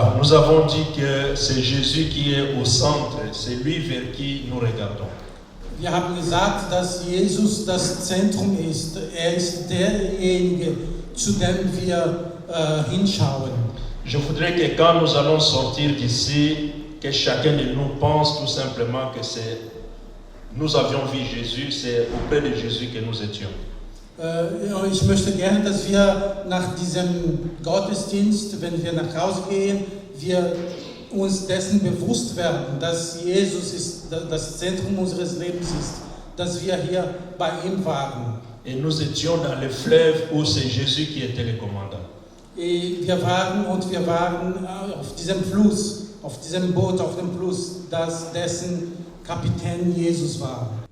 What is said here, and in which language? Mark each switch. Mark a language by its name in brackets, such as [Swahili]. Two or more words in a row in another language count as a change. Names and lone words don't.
[French] nous avons dit que c'est Jésus qui est au centre, c'est lui vers qui nous regardons. [German] Wir haben gesagt, dass Jesus das Zentrum ist. Ist derjenige, zu dem wir hinschauen. [French] Je voudrais que quand nous allons sortir d'ici, que chacun de nous pense tout simplement que nous avions vu Jésus, c'est auprès de Jésus que nous étions. [German] Ich möchte gerne, dass wir nach diesem Gottesdienst, wenn wir nach Hause gehen, wir uns dessen bewusst werden, dass Jesus ist, das Zentrum unseres Lebens ist, dass wir hier bei ihm waren. [French] Et nous étions dans le fleuve où c'est Jésus qui était le commandant. [German] Wir waren auf diesem Fluss, auf diesem Boot, auf dem Fluss, dessen Kapitän Jesus war.